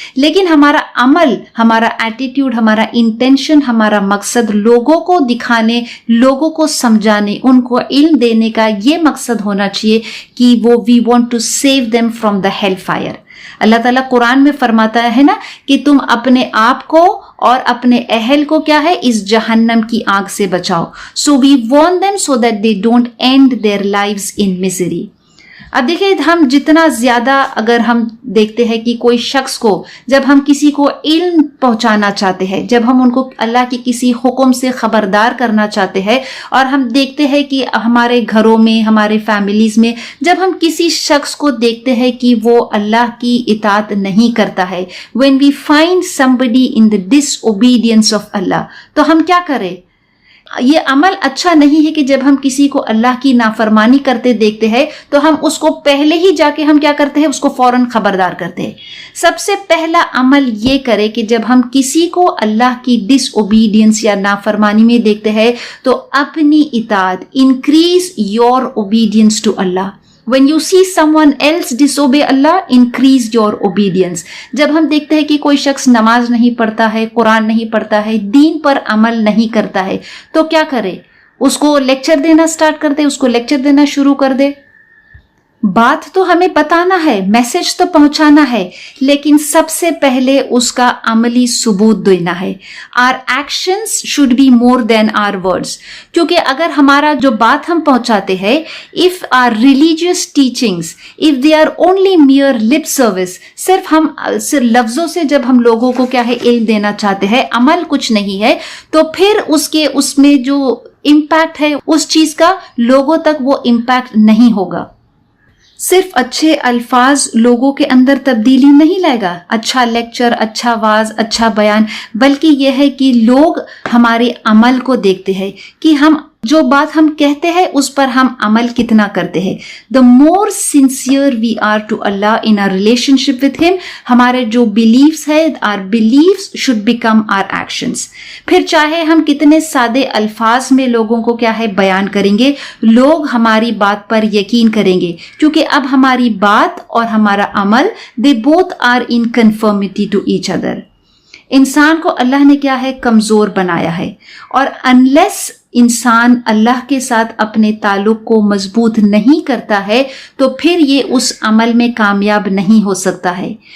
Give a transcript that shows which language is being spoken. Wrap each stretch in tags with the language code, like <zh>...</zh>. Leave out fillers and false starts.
<ur>لیکن ہمارا عمل, ہمارا ایٹیٹیوڈ, ہمارا انٹینشن, ہمارا مقصد لوگوں کو دکھانے, لوگوں کو سمجھانے, ان کو علم دینے کا یہ مقصد ہونا چاہیے کہ وہ</ur> <en>We want to save them from the hell fire.</en> <ur>اللہ تعالیٰ قرآن میں فرماتا ہے نا کہ تم اپنے آپ کو اور اپنے اہل کو کیا ہے اس جہنم کی آگ سے بچاؤ.</ur> <en>So we warn them so that they don't end their lives in misery.</en> <ur>اب دیکھیں ہم جتنا زیادہ اگر ہم دیکھتے ہیں کہ کوئی شخص کو جب ہم کسی کو علم پہنچانا چاہتے ہیں, جب ہم ان کو اللہ کی کسی حکم سے خبردار کرنا چاہتے ہیں, اور ہم دیکھتے ہیں کہ ہمارے گھروں میں ہمارے فیملیز میں جب ہم کسی شخص کو دیکھتے ہیں کہ وہ اللہ کی اطاعت نہیں کرتا ہے,</ur> <en>when we find somebody in the disobedience of Allah,</en> <ur>تو ہم کیا کریں؟ یہ عمل اچھا نہیں ہے کہ جب ہم کسی کو اللہ کی نافرمانی کرتے دیکھتے ہیں تو ہم اس کو پہلے ہی جا کے ہم کیا کرتے ہیں, اس کو فوراً خبردار کرتے ہیں. سب سے پہلا عمل یہ کرے کہ جب ہم کسی کو اللہ کی ڈس اوبیڈینس یا نافرمانی میں دیکھتے ہیں تو اپنی اطاعت,</ur> <en>Increase your obedience to اللہ. When you see someone else disobey Allah, increase your obedience.</en> <ur>جب ہم دیکھتے ہیں کہ کوئی شخص نماز نہیں پڑھتا ہے, قرآن نہیں پڑھتا ہے, دین پر عمل نہیں کرتا ہے, تو کیا کرے؟ اس کو لیکچر دینا سٹارٹ کر دے, اس کو لیکچر دینا شروع کر دے. بات تو ہمیں بتانا ہے, میسج تو پہنچانا ہے, لیکن سب سے پہلے اس کا عملی ثبوت دینا ہے.</ur> <en>Our actions should be more than our words.</en> <ur>کیونکہ اگر ہمارا جو بات ہم پہنچاتے ہیں,</ur> <en>if our religious teachings, if they are only mere lip service,</en> <ur>صرف لفظوں سے جب ہم لوگوں کو کیا ہے علم دینا چاہتے ہیں, عمل کچھ نہیں ہے, تو پھر اس میں جو امپیکٹ ہے اس چیز کا لوگوں تک وہ امپیکٹ نہیں ہوگا. صرف اچھے الفاظ لوگوں کے اندر تبدیلی نہیں لائے گا, اچھا لیکچر, اچھا واز, اچھا بیان, بلکہ یہ ہے کہ لوگ ہمارے عمل کو دیکھتے ہیں کہ ہم جو بات ہم کہتے ہیں اس پر ہم عمل کتنا کرتے ہیں.</ur> <en>The more sincere we are to Allah in our relationship with Him,</en> <ur>ہمارے جو</ur> <en>beliefs ہے, our beliefs should become our actions.</en> <ur>پھر چاہے ہم کتنے سادے الفاظ میں لوگوں کو کیا ہے بیان کریں گے, لوگ ہماری بات پر یقین کریں گے, کیونکہ اب ہماری بات اور ہمارا عمل</ur> <en>they both are in conformity to each other.</en> <ur>انسان کو اللہ نے کیا ہے کمزور بنایا ہے, اور انلیس انسان اللہ کے ساتھ اپنے تعلق کو مضبوط نہیں کرتا ہے تو پھر یہ اس عمل میں کامیاب نہیں ہو سکتا ہے.</ur>